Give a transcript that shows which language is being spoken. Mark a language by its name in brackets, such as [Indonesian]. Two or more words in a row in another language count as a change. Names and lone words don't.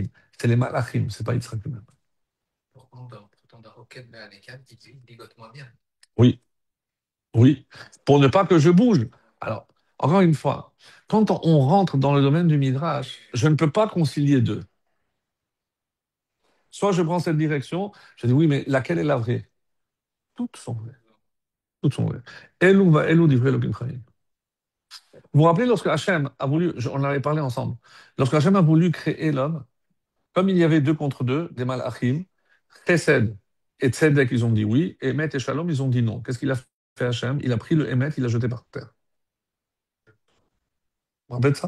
[French] C'est les Malachim, c'est pas Yitzhak lui-même. Oui, oui, pour ne pas que je bouge. Alors, encore une fois, quand on rentre dans le domaine du Midrash, je ne peux pas concilier deux. Soit je prends cette direction, je dis oui, mais laquelle est la vraie? Toutes sont vraies. Toutes sont vraies. [Hebrew] אלו ואלו דברי אלהים חיים. [French] Vous vous rappelez lorsque Hachem a voulu, on en avait parlé ensemble, lorsque Hachem a voulu créer l'homme, comme il y avait deux contre deux, des malachim, Chesed et Tzedek, ils ont dit oui, et Met et Shalom, ils ont dit non. Qu'est-ce qu'il a fait? fait Hachem, il a pris le Hémet, il l'a jeté par terre. Vous vous rappelez de ça?